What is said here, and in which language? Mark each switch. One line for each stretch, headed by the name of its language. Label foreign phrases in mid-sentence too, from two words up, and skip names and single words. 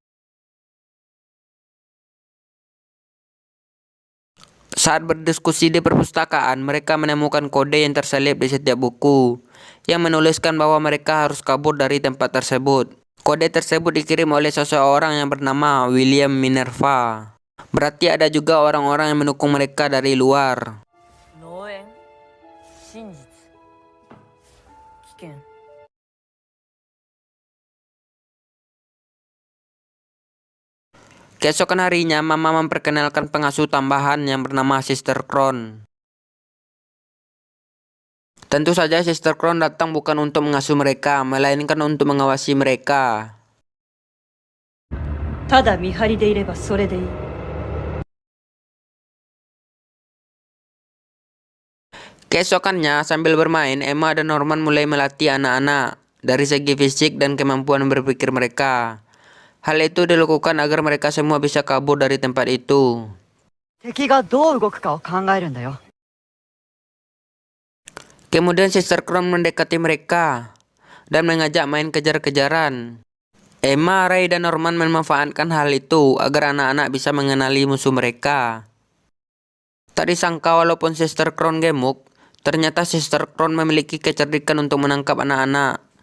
Indonesian: Saat berdiskusi di perpustakaan, mereka menemukan kode yang terselip di setiap buku, yang menuliskan bahwa mereka harus kabur dari tempat tersebut. Kode tersebut dikirim oleh seseorang yang bernama William Minerva. Berarti ada juga orang-orang yang mendukung mereka dari luar.
Japanese: 農園真実危険
Indonesian: Keesokan harinya, Mama memperkenalkan pengasuh tambahan yang bernama Sister Crown. Tentu saja Sister Crown datang bukan untuk mengasuh mereka, melainkan untuk mengawasi mereka.
Japanese: ただ見張りでいればそれでいい
Indonesian: Keesokannya, sambil bermain, Emma dan Norman mulai melatih anak-anak dari segi fisik dan kemampuan berpikir mereka. Hal itu dilakukan agar mereka semua bisa kabur dari tempat itu.
Japanese: 敵がどう動くかを考えるんだよ
Indonesian: Kemudian Sister Crown mendekati mereka dan mengajak main kejar-kejaran. Emma, Ray, dan Norman memanfaatkan hal itu agar anak-anak bisa mengenali musuh mereka. Tak disangka walaupun Sister Crown gemuk, ternyata Sister Crown memiliki kecerdikan untuk menangkap anak-anak.